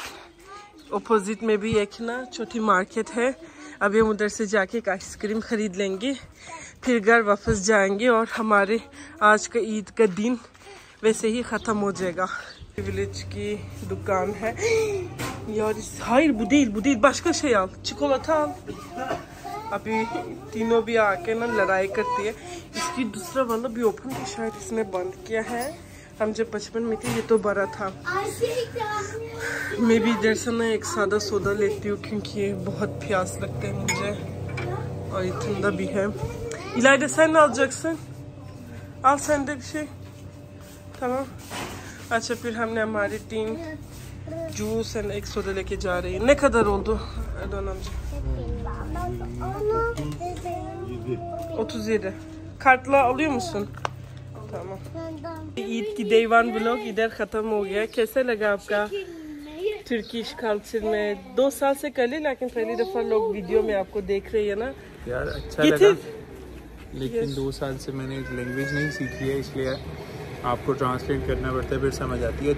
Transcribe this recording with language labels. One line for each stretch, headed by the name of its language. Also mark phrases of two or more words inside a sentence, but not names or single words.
Hindi: अपोजिट में भी एक ना छोटी मार्केट है। अभी हम उधर से जाके एक आइसक्रीम खरीद लेंगे, फिर घर वापस जाएंगे और हमारे आज का ईद का दिन वैसे ही ख़त्म हो जाएगा। विलेज की दुकान है यार।
Turkish: hayır bu değil başka şey al, çikolata al।
Hindi: अभी तीनों भी आके ना लड़ाई करती है। इसकी दूसरा वाला भी ओपन है, शायद इसने बंद किया है। हम जब बचपन में थे ये तो बड़ा था। मैं भी इधर से ना एक सादा सोदा लेती हूँ क्योंकि ये बहुत प्यास लगते हैं मुझे और ये ठंडा भी है।
Turkish: İlayda sen ne alacaksın? Al sen de bir şey. tamam।
Hindi: अच्छा फिर हमने हमारे 3 जूस एंड एक सोडा लेके जा रही है।
Turkish: Ne kadar oldu Erdoğan amca? 37। Kartla alıyor musun? tamam।
Hindi: ईद की
English: day 1 vlog
Hindi: इधर खत्म हो गया। कैसा लगा आपका
English: Turkish culture
Hindi: में? 2 साल से कर ली लेकिन पहली दफा लोग वीडियो में आपको देख रही है ना यार। अच्छा लगा, लेकिन 2 साल से मैंने लैंग्वेज नहीं सीखी है, इसलिए आपको ट्रांसलेट करना पड़ता है, फिर समझ आती है।